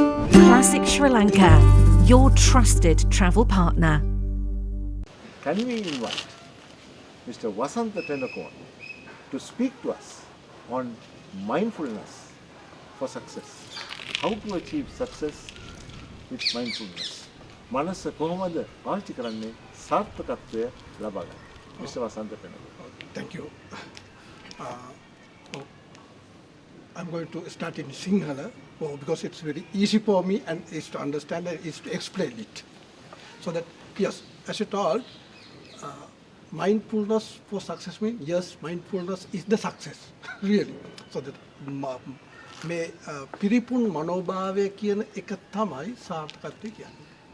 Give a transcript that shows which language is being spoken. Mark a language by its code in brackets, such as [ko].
[en] Classic Sri Lanka, your trusted travel partner. Can we invite Mr. Vasantha Tennakoon to speak to us on mindfulness for success? How to achieve success with mindfulness? [si] මනස කොහොමද පාවිච්චි කරන්නේ සාර්ථකත්වය ලබා ගන්න? [en] Mr. Vasantha Tennakoon. Thank you. Oh, I'm going to start in Sinhala because it's very easy for me and is to understand and is to explain it. So that, yes, as you told, mindfulness for success means, yes, mindfulness is the success, really. So that [si] මේ පිරිපුන් මනෝභාවය කියන එක තමයි සාර්ථකත්වය කියන්නේ.